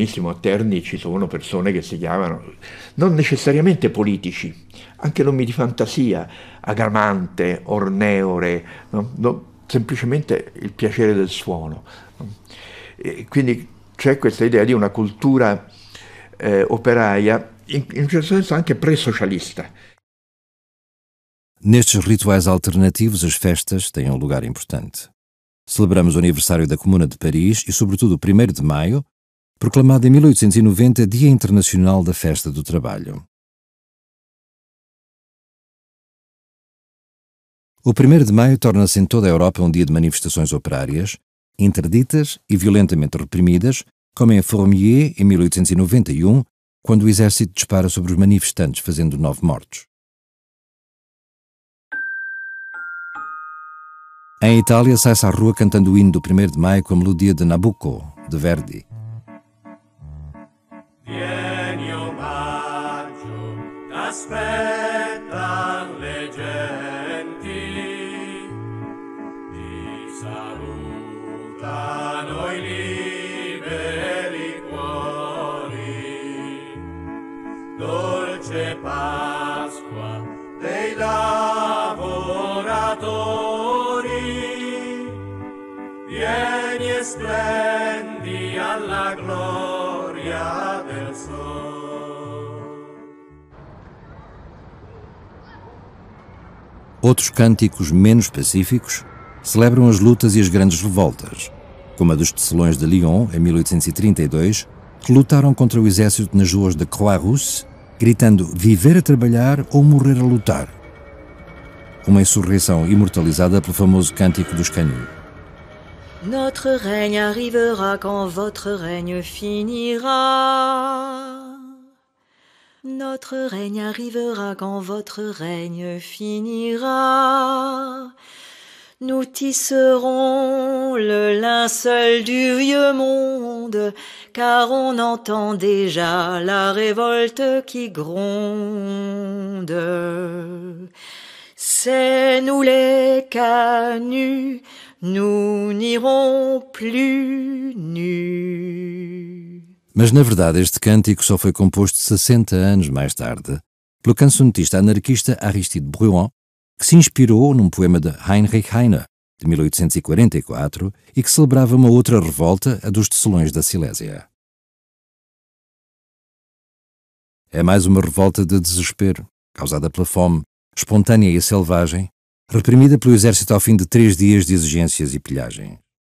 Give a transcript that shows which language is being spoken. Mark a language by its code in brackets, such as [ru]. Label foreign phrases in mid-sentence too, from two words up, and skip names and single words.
[it] A Terni ci sono persone che si chiamano, non necessariamente politici, anche nomi di fantasia, Agramante, Orneore, semplicemente il piacere del suono. E quindi c'è questa idea di una cultura operaia, in un certo senso anche pre-socialista. [pt] Nestes rituais alternativos, as festas têm lugar importante. Celebramos o aniversário da Comuna de Paris e, sobretudo, o 1º de Maio, proclamado em 1890 Dia Internacional da Festa do Trabalho. O 1º de Maio torna-se em toda a Europa um dia de manifestações operárias, interditas e violentamente reprimidas, como em Fourmier, em 1891, quando o exército dispara sobre os manifestantes, fazendo 9 mortos. Em Itália, sai-se à rua cantando o hino do 1º de Maio com a melodia de Nabucco, de Verdi. [it] Vieni omaggio, t'aspettan le genti, ti salutano i liberi cuori, dolce Pasqua dei lavoratori. Vieni e splendi alla gloria del sol. [pt] Outros cânticos menos pacíficos celebram as lutas e as grandes revoltas, como a dos tecelões de Lyon, em 1832, que lutaram contra o exército nas ruas de Croix-Rousse, gritando viver a trabalhar ou morrer a lutar. Uma insurreição imortalizada pelo famoso cântico dos Canuts. [fr] Notre règne arrivera quand votre règne finira. Notre règne arrivera quand votre règne finira. Nous tisserons le linceul du vieux monde, car on entend déjà la révolte qui gronde. C'est nous les Canuts, nous n'irons plus nus. [pt] Mas na verdade este cântico só foi composto 60 anos mais tarde pelo cancionetista anarquista Aristide Bruant, que se inspirou num poema de Heinrich Heine, de 1844, e que celebrava uma outra revolta, a dos tecelões da Silésia. É mais uma revolta de desespero, causada pela fome, espontânea e selvagem, reprimida pelo exército ao fim de 3 dias de exigências e pilhagem.